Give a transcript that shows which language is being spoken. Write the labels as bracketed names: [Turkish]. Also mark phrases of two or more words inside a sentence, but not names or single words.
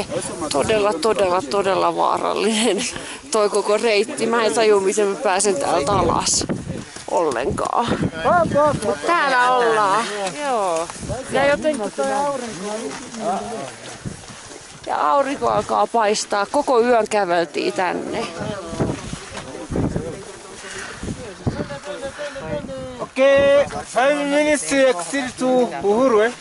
[Finnish] Todella vaarallinen toi koko reitti. Mä en tajua, miten mä pääsen täältä alas ollenkaan. Mut täällä ollaan. Joo. Ja jotenkin toi aurinko alkaa paistaa. Koko yön käveltiin tänne. [English] Okay, 5 minutes to exit to Uhuru.